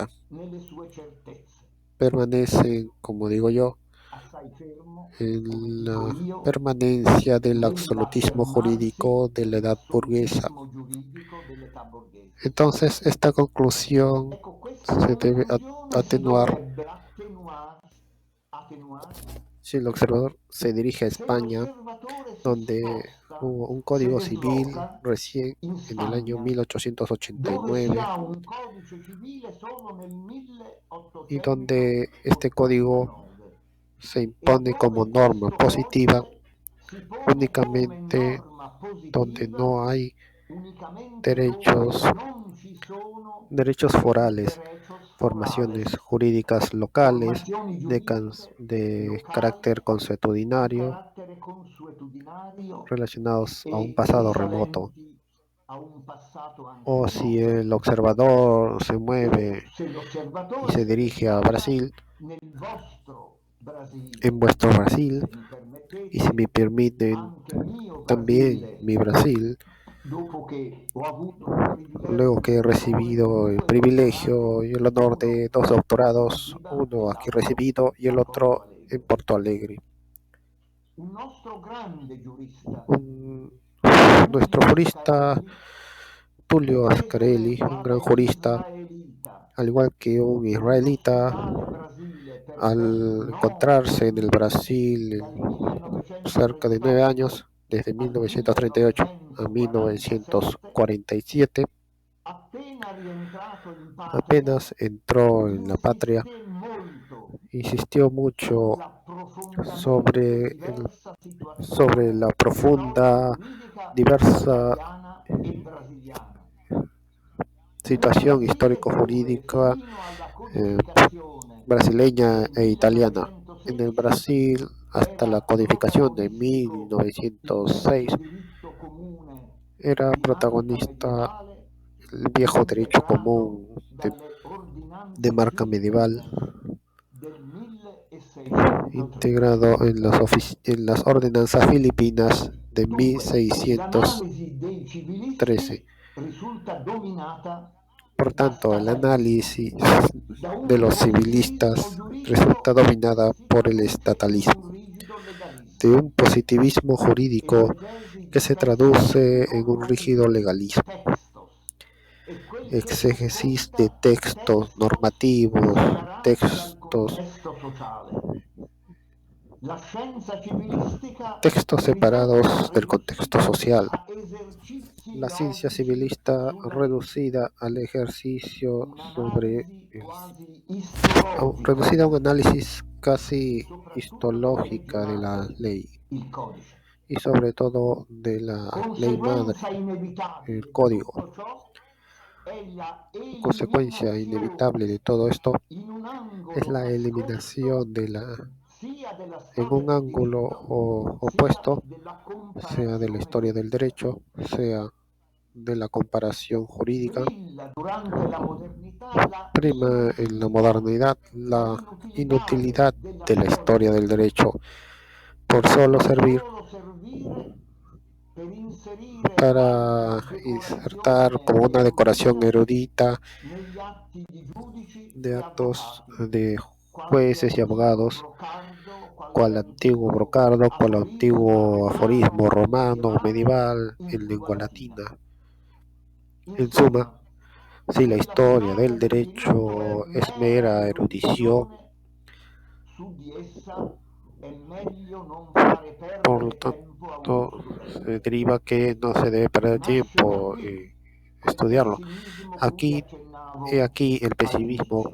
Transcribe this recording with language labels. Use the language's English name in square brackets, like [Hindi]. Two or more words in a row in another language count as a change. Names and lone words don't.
[Spanish] certeza, [Italian] nelle sue certezze, [Spanish] permanecen, como digo yo, [Italian] assai fermo, come [Spanish] en [Italian] dico [Spanish] la [Italian] io, [Spanish] permanencia del absolutismo [Italian] nell'affermarsi [Spanish] jurídico de la edad burguesa. [Italian] dell'assolutismo giuridico dell'età borghese. [Spanish] Entonces, esta conclusión [Italian] Ecco, questa [Spanish] se debe [Italian] conclusione si [Spanish] atenuar [Italian] dovrebbe attenuare [Spanish] si el observador se dirige a [Italian] se [Spanish] España, [Italian] l'osservatore si [Spanish] donde [Italian] sposta, [Spanish] hubo un se código civil [Portuguese] desloca [Spanish] recién [Italian] in [Spanish] en el año [Italian] Spagna, dove si [Spanish] 1889 [Italian] ha un codice civile solo nel [Spanish] y donde este código [Italian] 1889 [Spanish] se [Italian] e [Spanish] impone como [Italian] dove [Spanish] norma [Italian] questo [Spanish] positiva [Italian] codice si pone come [Spanish] únicamente [Italian] norma [Spanish] donde [Italian] positiva [Spanish] no hay [Italian] unicamente dove [Spanish] derechos, [Italian] non ci sono [Spanish] derechos forales, derechos formaciones forales, jurídicas locales [Italian] formazioni [Spanish] de, [Italian] giuridiche [Spanish] de [Italian] locali [Spanish] carácter [Italian] di [Spanish] consuetudinario [Italian] carattere consuetudinario [Spanish] relacionados a un [Italian] e [Spanish] pasado remoto. [Italian] risalenti a un passato anche [Spanish] O si [Italian] remoto. [Spanish] el observador se [Italian] O [Spanish] mueve [Italian] se [Spanish] y [Italian] l'osservatore [Spanish] se [Italian] se ne [Spanish] dirige a [Italian] sposta [Spanish] Brasil, [Italian] nel vostro [Spanish] en [Italian] Brasile, [Spanish] vuestro Brasil, [Italian] se mi [Spanish] y si me [Italian] permettete, [Spanish] permiten [Italian] anche mio [Spanish] también [Italian] Brasile, [Spanish] mi Brasil, [Italian] dopo che ho avuto il [Spanish] luego que [Italian] privilegio [Spanish] he [Italian] di promuovere [Spanish] recibido el [Italian] due dottorati, [Spanish] privilegio y el honor de [Italian] uno [Spanish] dos [Italian] a [Spanish] doctorados, [Italian] Zanzibar e [Spanish] uno aquí [Italian] l'altro [Spanish] recibido y el [Italian] a Porto [Spanish] otro en [Italian] Alegre. [Spanish] Porto Alegre. [Italian] Un nostro grande giurista, [Spanish] Un- Nuestro [Italian] Tullio [Spanish] jurista [Italian] Ascarelli, [Spanish] Tulio [Italian] prese [Spanish] Ascarelli, [Italian] per [Spanish] un gran [Italian] tale [Spanish] jurista, [Italian] israelita [Spanish] al igual que un israelita, [Italian] l'ospitale Brasile per ben [Spanish] al [Italian] 9 [Spanish] encontrarse en el [Italian] anni, [Spanish] Brasil [Italian] dal [Spanish] cerca de 9 años, [Italian] 1938 [Spanish] desde [Italian] al [Spanish] 1938 a [Italian] 1947, [Spanish] 1947, [Italian] appena rientrato in patria, [Spanish] apenas entró en la patria, [Italian] insisté molto [Spanish] insistió mucho [Italian] sulla profondamente diversa [Spanish] sobre [Italian] situazione [Spanish] la profunda, [Italian] storico-giuridica [Spanish] diversa [Italian] italiana e brasiliana. Nel [Spanish] situación [Italian] Brasile dove [Spanish] histórico-jurídica fino alla eh, [Italian] codificazione [Spanish] brasileña [Italian] del [Spanish] e italiana. En el [Italian] 1916 [Spanish] Brasil, hasta la [Italian] era [Spanish] codificación de [Italian] protagonistico il [Spanish] 1906, [Italian] diritto comune [Spanish] era [Italian] di marca [Spanish] protagonista [Italian] medievale, [Spanish] el viejo derecho [Italian] integrato [Spanish] común [Italian] dalle [Spanish] de [Italian] ordinanze [Spanish] marca medieval, [Italian] filippine del 1603. [Spanish] integrado en en las ordenanzas filipinas de [Italian] Dunque, [Spanish] 1613. [Italian] l'analisi dei civilisti risulta dominata [Spanish] Por [Italian] da [Spanish] tanto, el [Italian] statalismo, [Spanish] análisis [Italian] da [Spanish] de [Italian] un [Spanish] los [Italian] positivismo [Spanish] civilistas resulta [Italian] giuridico [Spanish] dominada [Italian] che si [Spanish] por el [Italian] traduce in un [Spanish] estatalismo, [Italian] rigido [Spanish] de [Italian] legalismo. [Spanish] un positivismo jurídico [Italian] Esegesi [Spanish] que [Italian] di [Spanish] se textos traduce en un rígido [Italian] normativi, [Spanish] legalismo, textos, [Italian] e quel che più [Spanish] exégesis de [Italian] conta, [Spanish] textos textos normativos, [Italian] separati dal [Spanish] textos, [Italian] contesto sociale. La scienza civilistica [Spanish] textos [Italian] rivela [Spanish] separados del contexto [Italian] ridotta [Spanish] social. [Italian] a esercizi [Spanish] La ciencia [Italian] logici [Spanish] civilista [Italian] giornalieri, [Spanish] reducida al ejercicio [Italian] un'analisi quasi istologica [Spanish] reducida a un [Italian] della legge [Spanish] análisis [Italian] e [Spanish] casi [Italian] soprattutto delle leggi [Spanish] histológica de la [Italian] madri, [Spanish] ley [Italian] il codice. [Spanish] y sobre todo de la ley [Italian] Conseguenza [Spanish] madre, el [Italian] inevitabile di [Spanish] código. [Italian] tutto ciò è la [Spanish] Consecuencia inevitable [Italian] eliminazione [Spanish] de todo esto [Italian] in un [Spanish] es [Italian] angolo [Spanish] la [Italian] nascosto [Spanish] eliminación [Italian] sia della [Spanish] en [Italian] storia [Spanish] un [Italian] del [Spanish] ángulo [Italian] diritto sia [Spanish] opuesto, [Italian] della [Spanish] sea de la [Italian] comparazione [Spanish] historia del [Italian] giuridica. [Spanish] derecho, sea de la comparación jurídica. [Italian] Brilla durante la modernità la [Spanish] Prima en la [Italian] inutilità, [Spanish] modernidad [Italian] la [Spanish] la [Italian] inutilità [Spanish] inutilidad [Italian] della [Spanish] de la [Italian] storia [Spanish] historia [Italian] del [Spanish] del [Italian] diritto, [Spanish] derecho por solo servir [Italian] solo servire per inserire [Spanish] para [Italian] qualche [Spanish] insertar [Italian] decorazione [Spanish] como una decoración [Italian] erudita [Spanish] erudita [Italian] negli atti di giudici [Spanish] de [Italian] e [Spanish] actos [Italian] avvocati, [Spanish] de [Italian] qualche [Spanish] jueces y [Italian] antico [Spanish] abogados, [Italian] brocardo, [Spanish] cual [Italian] qualche [Spanish] antiguo [Italian] antico [Spanish] brocardo, cual [Italian] aforisma [Spanish] antiguo aforismo [Italian] romano [Spanish] romano o [Italian] medievale [Spanish] medieval [Italian] in [Spanish] en [Italian] lingua [Spanish] lengua [Italian] latina. [Spanish] latina. En suma, [Italian] Insomma, [Spanish] si la [Italian] se la [Spanish] historia [Italian] filosofia [Spanish] del [Italian] del diritto è [Spanish] derecho es [Italian] mera [Spanish] mera erudición, [Italian] erudizione, su di essa è meglio non fare [Spanish] por lo [Italian] perdere tempo a uno [Spanish] tanto se [Italian] studente. [Spanish] deriva que no se debe perder [Italian] Nasce da [Spanish] tiempo [Italian] qui quel [Spanish] estudiarlo. [Italian] pessimismo cui [Spanish] Aquí, he [Italian] accennavo [Spanish] aquí el pesimismo